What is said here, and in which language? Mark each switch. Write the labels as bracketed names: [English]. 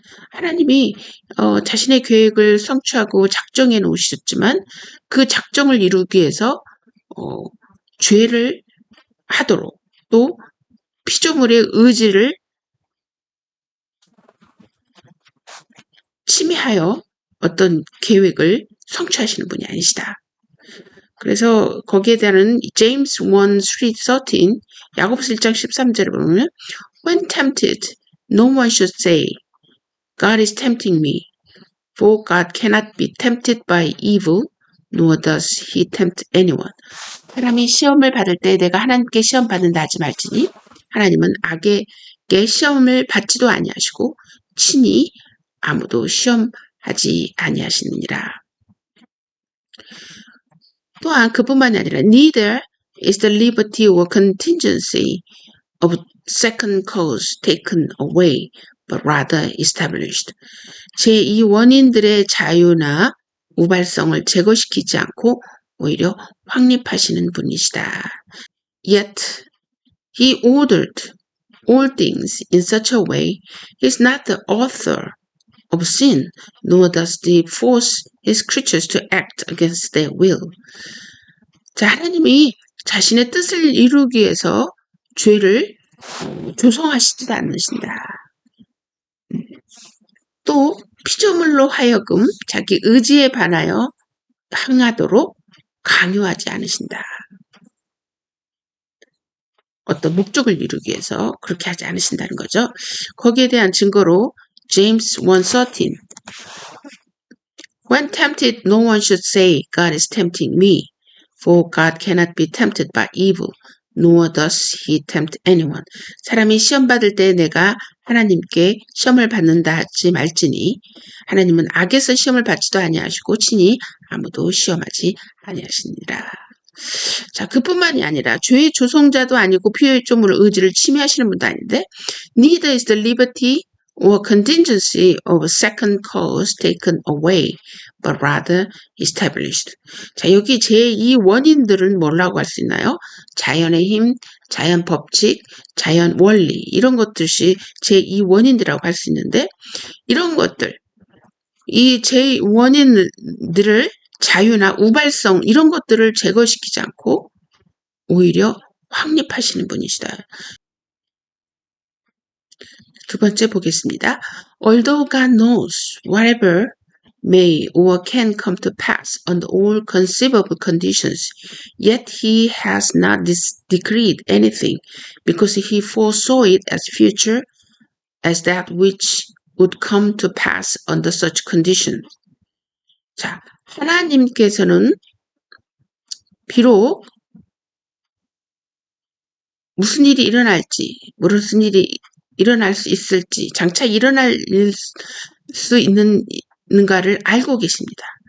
[Korean] 하나님이 자신의 계획을 성취하고 작정해 놓으셨지만 그 작정을 이루기 위해서 죄를 하도록 또 피조물의 의지를 침해하여 어떤 계획을 성취하시는 분이 아니시다. 그래서 거기에 대한 제임스 1:13 야고보서 1장 13절에 보면 [English] When tempted, no one should say, God is tempting me, for God cannot be tempted by evil, nor does he tempt anyone. [Korean] 사람이 시험을 받을 때 내가 하나님께 시험 받는다 하지 말지니 하나님은 악에게 시험을 받지도 아니하시고 친히 아무도 시험하지 아니하시느니라. 또한 그뿐만이 아니라 [English] neither is the liberty or contingency of second cause taken away, but rather established. [Korean] 제2 원인들의 자유나 우발성을 제거시키지 않고 오히려 확립하시는 분이시다. [English] Yet he ordered all things in such a way he is not the author of sin, nor does he force his creatures to act against their will. [Korean] 자, 하나님이 자신의 뜻을 이루기 위해서 죄를 조성하시지도 않으신다. 또 피조물로 하여금 자기 의지에 반하여 행하도록 강요하지 않으신다. 어떤 목적을 이루기 위해서 그렇게 하지 않으신다는 거죠. 거기에 대한 증거로 제임스 1:13 [English] When tempted, no one should say, God is tempting me, for God cannot be tempted by evil, nor does he tempt anyone. [Korean] 사람이 시험 받을 때 내가 하나님께 시험을 받는다 하지 말지니 하나님은 악에서 시험을 받지도 아니하시고 친히 아무도 시험하지 아니하시니라. 자, 그뿐만이 아니라 죄의 조성자도 아니고 피조물의 의지를 침해하시는 분도 아닌데 [English] neither is the liberty or contingency of a second cause taken away, but rather established. [Korean] 자, 여기 제2 원인들은 뭐라고 할 수 있나요? 자연의 힘, 자연 법칙, 자연 원리 이런 것들이 제2 원인들이라고 할 수 있는데 이런 것들, 이 제 원인들을 자유나 우발성 이런 것들을 제거시키지 않고 오히려 확립하시는 분이시다. 두 번째 보겠습니다. [English] Although God knows whatever may or can come to pass under all conceivable conditions, yet he has not decreed anything because he foresaw it as future as that which would come to pass under such conditions. [Korean] 자, 하나님께서는 비록 무슨 일이 일어날지, 무슨 일이 일어날 수 있을지, 장차 일어날 수 있는가를 알고 계십니다.